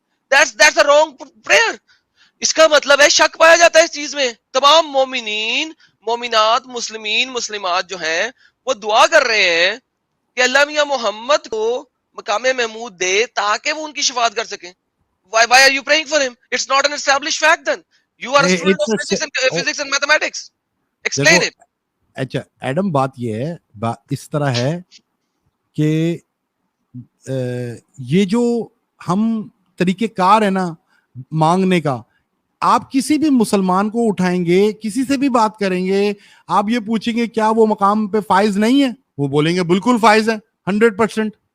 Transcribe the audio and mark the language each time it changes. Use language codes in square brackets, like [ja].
[en] That's a wrong prayer. [ur] اس کا مطلب ہے شک پایا جاتا ہے اس چیز میں. تمام مومنین مومنات مسلمین مسلمات جو ہیں وہ دعا کر رہے ہیں کہ اللہ میاں محمد کو مقام محمود دے تاکہ وہ ان کی شفاعت کر سکیں. [en] Why are you praying for him? It's not an established fact then. You are a student of physics and mathematics. Explain it. [ur] اچھا ایڈم, بات یہ ہے, اس طرح ہے کہ یہ جو ہم طریقہ کار ہے نا مانگنے کا, آپ کسی بھی مسلمان کو اٹھائیں گے, کسی سے بھی بات کریں گے, آپ یہ پوچھیں گے کیا وہ مقام پہ فائز نہیں ہے, وہ بولیں گے بالکل فائز ہے 100%.